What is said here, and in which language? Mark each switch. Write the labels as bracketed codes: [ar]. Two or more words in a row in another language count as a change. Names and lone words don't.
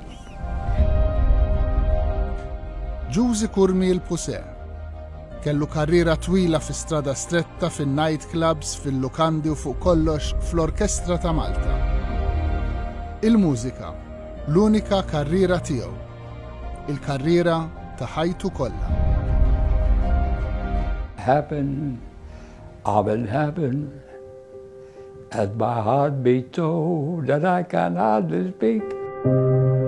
[mt] Giusi Kurmi L-Pusè kellu karriera twila fi strada stretta, fin-night clubs, fil-lukandi u fuq kollox fl-Orkestra ta' Malta. Il-mużika, l-unika karriera tiegħu. Il-karriera ta' ħajtu kollha. [en] Happen, and my heart beat so that I can hardly speak.